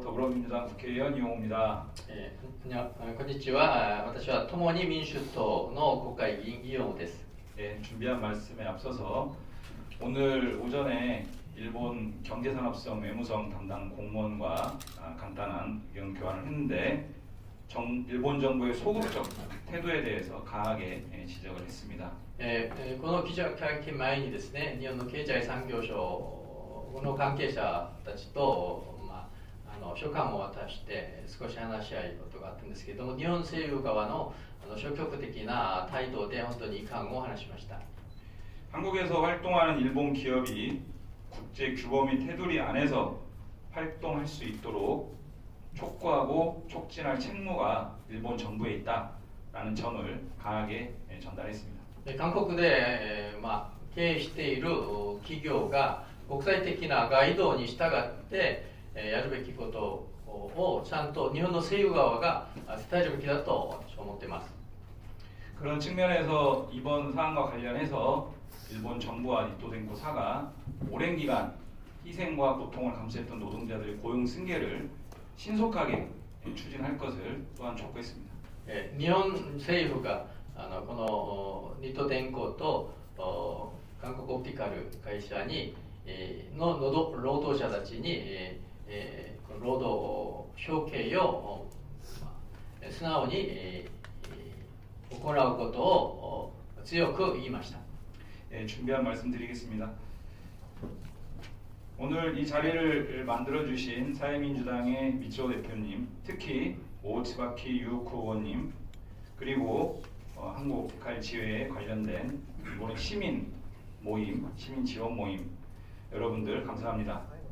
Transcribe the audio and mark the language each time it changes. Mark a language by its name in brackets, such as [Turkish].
[Korean] 더불어민주당 국회의원 이용호입니다. [Japanese] こんにちは。私は共に民主党の国会議員イヨンです。 [Korean] 예, 준비한 말씀에 앞서서 오늘 오전에 일본 경제산업성 외무성 담당 공무원과 간단한 의견 교환을 했는데 일본 정부의 소극적 태도에 대해서 강하게 지적을 했습니다. [Japanese] この記者会見前にですね、日本の経済産業省の関係者たちと、書簡を渡して少し話し合いことがあったんですけれども、日本政府側の消極的な態度で本当に遺憾を話しました。 [Korean] 한국에서 활동하는 일본 기업이 국제 규범 및 테두리 안에서 활동할 수 있도록 촉구하고 촉진할 책무가 일본 정부에 있다라는 점을 강하게 전달했습니다. [Japanese] 韓国で、経営している企業が国際的なガイドに従ってやるべきことをちゃんと日本の政府側が伝えるべきだと思っています。 [Korean] 그런 측면에서 이번 사안과 관련해서 일본 정부와 니토덴코사가 오랜 기간 희생과 고통을 감수했던 노동자들의 고용 승계를 신속하게 추진할 것을 또한 촉구했습니다. [Japanese] 日本政府がこのニト電工と韓国オプティカル会社にの労働者たちに労働処刑を素直に行うことを強く言いました。 [Korean] 준비한 말씀 드리겠습니다. 오늘 이 자리를 만들어주신 사회민주당의 미치오 대표님, 특히 오츠바키 유우쿠 의원님, 그리고 한국 옵티칼 지회에 관련된 일본의 시민 모임, 시민 지원 모임 여러분들 감사합니다.